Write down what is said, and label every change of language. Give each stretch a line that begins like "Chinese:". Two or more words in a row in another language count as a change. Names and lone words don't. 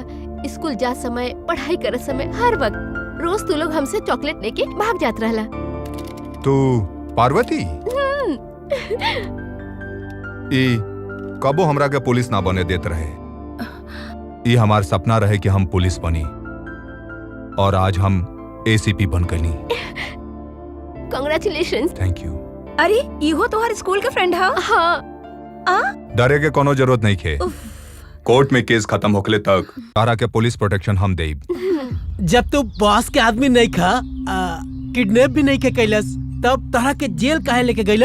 Bhojpuri: स्कूल जा समय, पढ़ाई करत समय, हर वक्त रोज तू लोग हमसे चॉकलेट लेके भाग जात रहला। तू पार्वती? ई कबो हमरा के पुलिस ना बने देत रहे। ई हमार सपना रहे कि हम पुलिस बनी, और आज हम एसीपी बन गनी। कांग्रेचुलेशंस।
English: Thank you.
Bhojpuri: अरे इहो तोहर स्कूल के फ्रेंड हा? हाँ। डरे के कोनो जरूरत नहीं खे। कोर्ट में केस खत्म होखले तक तारा के
English: police protection
Bhojpuri: हम देब। जब तू बॉस के आदमी नहीं खा, किडनैप भी नहीं के कैलस, तब तारा के जेल काहे लेके गईला?